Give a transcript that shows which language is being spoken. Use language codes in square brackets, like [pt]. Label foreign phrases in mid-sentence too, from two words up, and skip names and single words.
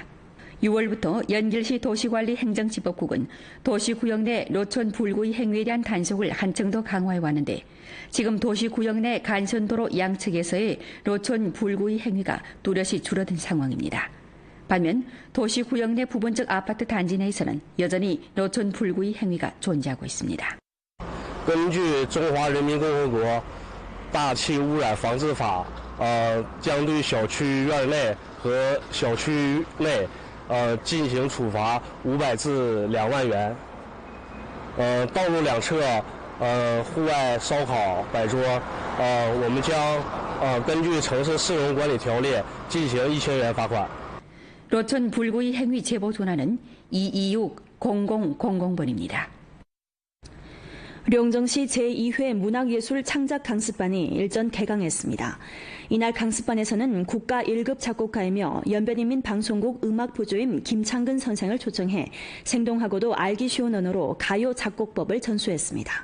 [ko] 6월부터 연길시 도시관리 행정집법국은 도시구역 내 노천 불구이 행위에 대한 단속을 한층 더 강화해 왔는데 지금 도시구역 내 간선도로 양측에서의 노천 불구이 행위가 뚜렷이 줄어든 상황입니다. 반면 도시구역 내 부분적 아파트 단지 내에서는 여전히 노천 불구이 행위가 존재하고 있습니다. [zh] 根据中华人民共和国大气污染防治法，将对小区院内和小区内进行处罚500至2万元。道路两侧户外烧烤摆桌，我们将根据城市市容管理条例进行1000元罚款。 [ko] 로천 불구이 행위 제보 전화는 226-0000번입니다. 룡정시 제2회 문학예술 창작 강습반이 일전 개강했습니다. 이날 강습반에서는 국가 1급 작곡가이며 연변인민 방송국 음악부조임 김창근 선생을 초청해 생동하고도 알기 쉬운 언어로 가요 작곡법을 전수했습니다.